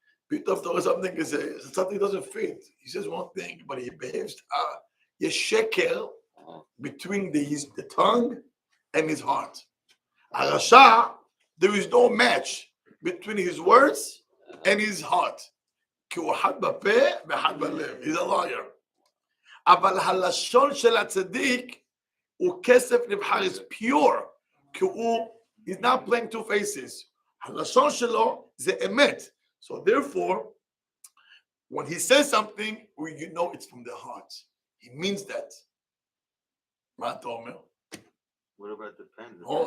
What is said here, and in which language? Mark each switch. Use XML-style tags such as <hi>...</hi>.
<he>פתאום אתה רואה</he> <en>something doesn't fit. He says one thing, but he behaves.</en> <he>יש שקר</he> <en>between the tongue and his heart. הרשע, there is no match between his words and his heart.</en> <he>כי הוא אחד בפה ואחד בלב.</he> <en>He's a liar.</en> <he>אבל הלשון של הצדיק הוא כסף נבחר,</he> <en>is pure.</en> <he>כי</he> <en>he's not playing two faces.</en> <he>הלשון שלו זה אמת.</he> <en>So therefore, when he says something, you know it's from the heart. He means that.</en> <he>מה אתה אומר?</he> <en>What about the pen?</en>